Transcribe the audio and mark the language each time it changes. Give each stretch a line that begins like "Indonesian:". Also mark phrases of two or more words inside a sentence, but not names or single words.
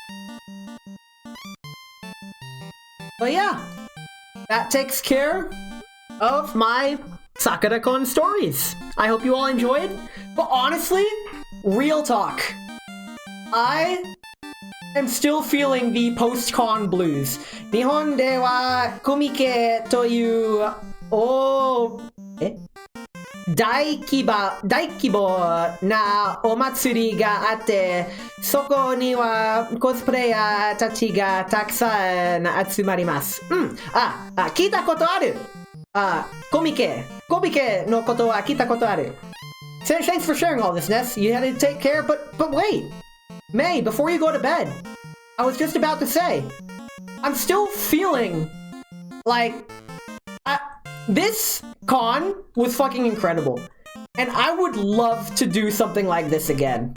English: But yeah, that takes care of my Sakuracon stories. I hope you all enjoyed. But honestly, real talk, I am still feeling the post-con blues.
Japanese: 日本ではコミケという大規模なお祭りがあって、そこには cosplayer たちがたくさん集まります. 来たことある. コミケのことは来たことある.
English: Thanks for sharing all this, Ness. You had to take care, but wait. May, before you go to bed, I was just about to say, I'm still feeling like this con was fucking incredible. And I would love to do something like this again.